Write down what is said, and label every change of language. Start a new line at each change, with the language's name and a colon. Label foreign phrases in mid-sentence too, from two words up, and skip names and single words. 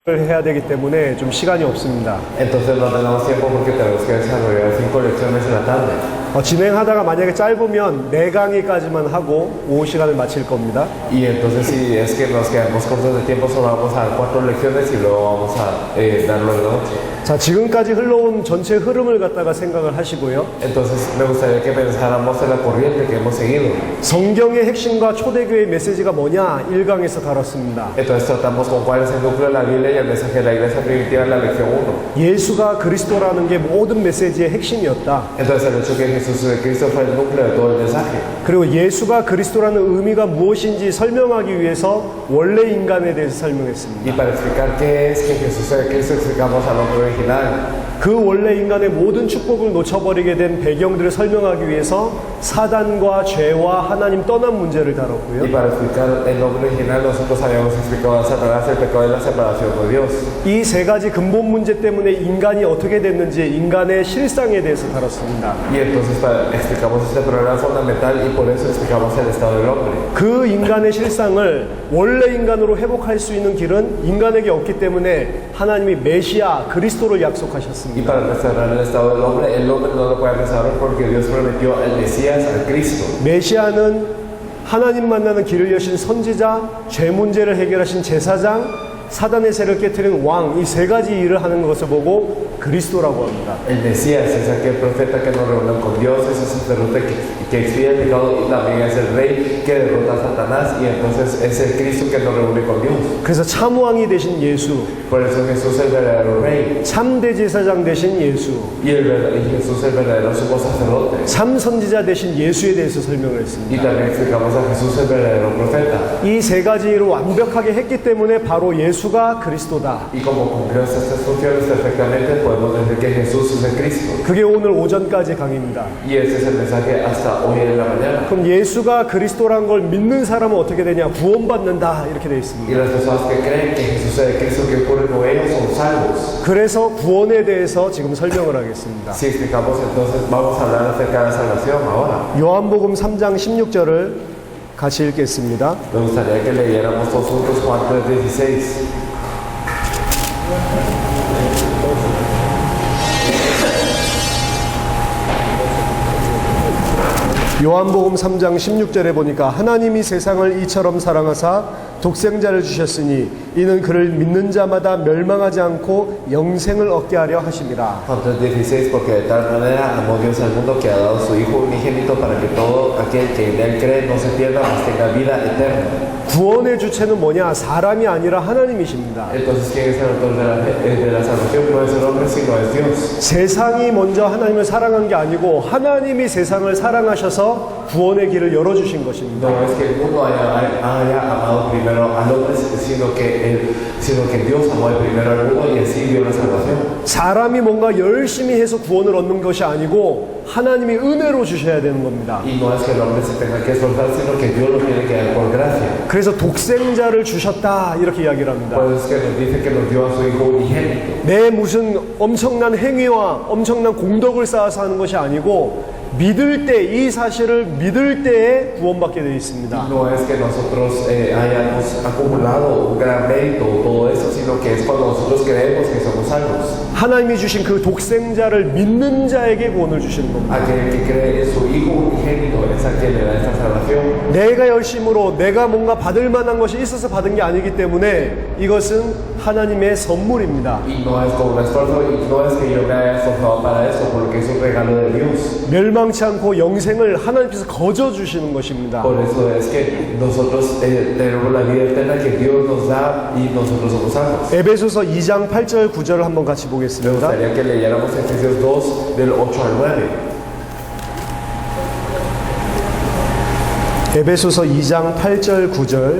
Korean: 해야 되기 때문에 좀 시간이 없습니다.
Spanish: Entonces no tenemos tiempo porque tenemos que desarrollar 5 lecciones en la tarde.
Korean: 진행하다가 만약에 짧으면 4강의까지만 하고 오후 시간을 마칠 겁니다.
Spanish: Y entonces si es que nos quedamos cortos de tiempo, solo vamos a dar 4 lecciones y luego vamos a darlo en la noche.
Korean: 자, 지금까지 흘러온 전체 흐름을 갖다가 생각을 하시고요.
Spanish: Entonces me gustaría que pensáramos en la corriente que hemos seguido.
Korean: 성경의 핵심과 초대교회의 메시지가 뭐냐 1강에서 다뤘습니다.
Spanish: Entonces tratamos con cuál es el núcleo de la Biblia y el mensaje de la iglesia primitiva en la lección 1.
Korean: 예수가 그리스도라는 게 모든 메시지의 핵심이었다.
Spanish: Entonces el hecho que Jesús de Cristo fue el núcleo de todo el mensaje.
Korean: 그리고 예수가 그리스도라는 의미가 무엇인지 설명하기 위해서 원래 인간에 대해서 설명했습니다.
Spanish: Y para explicar qué es que Jesús de Cristo explicamos al hombre original.
Korean: 그 원래 인간의 모든 축복을 놓쳐버리게 된 배경들을 설명하기 위해서 사단과 죄와 하나님 떠난 문제를 Y 다뤘고요.
Spanish: para explicar el nombre original, nosotros habíamos explicado a Satanás el pecado de la separación de Dios.
Korean: 이 세 가지 근본 문제 때문에 인간이 어떻게 됐는지 인간의 실상에 대해서 다뤘습니다.
Spanish: Y entonces explicamos este problema fundamental y por eso explicamos el estado del hombre.
Korean: 그 인간의 실상을 원래 인간으로 회복할 수 있는 길은 인간에게 없기 때문에 하나님이 메시아 그리스도를 약속하셨습니다.
Spanish: Y para restaurar el estado del hombre, el hombre no lo puede restaurar porque Dios prometió al Mesías, al Cristo.
Korean: 메시아는 하나님 만나는 길을 여신 선지자, 죄 문제를 해결하신 제사장, 사단의 세를 깨트리는 왕, 이 세 가지 일을 하는 것을 보고 그리스도라고 합니다.
Spanish: El Mesías es aquel profeta que nos reúne con Dios, es el sacerdote que expía el pecado y también es el rey que derrota a Satanás y entonces es el Cristo que nos reúne con Dios.
Korean: 그래서 참왕이 되신 예수,
Spanish: Por eso Jesús es el verdadero rey
Korean: 참대 제사장 되신 예수,
Spanish: y Jesús es el verdadero sumo sacerdote.
Korean: 참 선지자 되신 예수에 대해서 설명을 Y 했습니다.
Spanish: también explicamos a Jesús el verdadero profeta.
Korean: 이 세 가지 일을 완벽하게 했기 때문에 바로 예수가 그리스도다.
Spanish: Y como cumplió estas tres funciones perfectamente, podemos decir que Jesús es el Cristo.
Korean: 그게 오늘 오전까지 강의입니다.
Spanish: Y ese es el mensaje hasta hoy en la mañana.
Korean: 그럼 예수가 그리스도란 걸 믿는 사람은 어떻게 되냐? 구원받는다 이렇게 되어 Y 있습니다.
Spanish: las personas que creen que Jesús es el Cristo, que ocurre con ellos, son salvos.
Korean: 그래서 구원에 대해서 지금 설명을 하겠습니다.
Spanish: Si explicamos entonces, vamos a hablar acerca de la salvación ahora.
Korean: 요한복음 3장 16절을 같이 읽겠습니다.
Spanish: Me gustaría que leyéramos todos juntos Juan 3:16.
Korean: 요한복음 3장 16절에 보니까 하나님이 세상을 이처럼 사랑하사 독생자를 주셨으니 이는 그를 믿는 자마다 멸망하지 않고 영생을 얻게 하려 하심이라.
Spanish: Juan 3:16, porque de tal manera amó Dios al mundo que ha dado su Hijo unigénito para que todo aquel que en él cree no se pierda, mas tenga vida eterna.
Korean: 구원의 주체는 뭐냐? 사람이 아니라 하나님이십니다.
Spanish: Entonces, ¿quién es el autor de la salvación? No es el hombre, sino es Dios.
Korean: 세상이 먼저 하나님을 사랑한 게 아니고 하나님이 세상을 사랑하셔서 구원의 길을 열어주신 것입니다.
Spanish: No es que el mundo haya amado primero al hombre, sino que Dios amó primero al mundo y así dio la salvación.
Korean: 사람이 뭔가 열심히 해서 구원을 얻는 것이 아니고 하나님이 은혜로 주셔야 되는 겁니다.
Spanish: Y no es que el hombre se tenga que esforzar, sino que Dios lo tiene que dar por gracia.
Korean: 그래서 독생자를 주셨다 이렇게 이야기를 합니다.
Spanish: Por eso es que nos dice que nos dio a su Hijo unigénito.
Korean: 내 무슨 엄청난 행위와 엄청난 공덕을 쌓아서 하는 것이 아니고 믿을 때, 이 사실을 믿을 때에 구원받게 되어 있습니다.
Spanish: No es que nosotros hayamos acumulado un gran mérito o todo eso, sino que es cuando nosotros creemos que somos salvos.
Korean: 하나님이 주신 그 독생자를 믿는 자에게 구원을 주시는 겁니다.
Spanish: Aquel que cree en su Hijo unigénito es a quien le da esta salvación.
Korean: 내가 열심으로 내가 뭔가 받을 만한 것이 있어서 받은 게 아니기 때문에 이것은 하나님의 선물입니다.
Spanish: Y no es con un esfuerzo, y no es que yo me haya esforzado para eso, porque es un regalo de Dios.
Korean: 멸망치 않고 영생을 하나님께서 거저 주시는 것입니다.
Spanish: Por eso es que nosotros tenemos la vida eterna que Dios nos da y nosotros somos salvos.
Korean: 에베소서 2장 8절 9절을 한번 같이 Me 보겠습니다.
Spanish: gustaría que leyéramos Efesios 2 del 8 al 9.
Korean: 에베소서 2장 8절 9절